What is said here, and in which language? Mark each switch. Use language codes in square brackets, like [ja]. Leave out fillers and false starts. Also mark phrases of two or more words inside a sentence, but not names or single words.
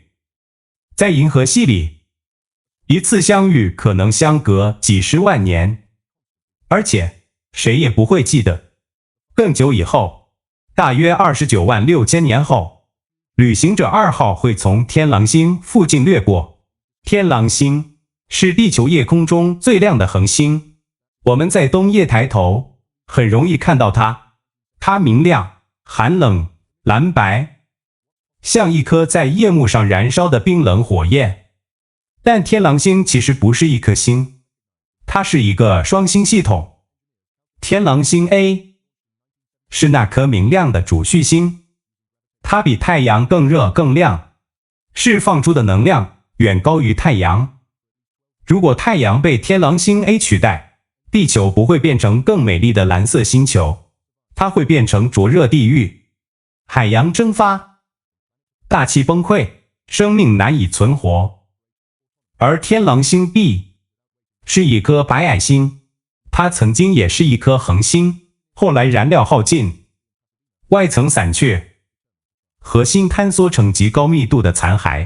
[zh] 在銀河系裡，一次相遇可能相隔幾十萬年，而且誰也不會記得。更久以後，大約29萬6千年後，旅行者2號會從天狼星附近掠過。天狼星是地球夜空中最亮的恆星，我們在冬夜抬頭，很容易看到它。它明亮、寒冷、藍白，像一顆在夜幕上燃燒的冰冷火焰。但天狼星其實不是一顆星，它是一個雙星系統。天狼星 A 是那顆明亮的主序星，它比太陽更熱更亮，釋放出的能量遠高於太陽。如果太陽被天狼星 A 取代，地球不會變成更美麗的藍色星球，它會變成灼熱地獄，海洋蒸發，大氣崩潰，生命難以存活。而天狼星 B 是一顆白矮星，它曾經也是一顆恆星，後來燃料耗盡，外層散去，核心坍縮成極高密度的殘骸。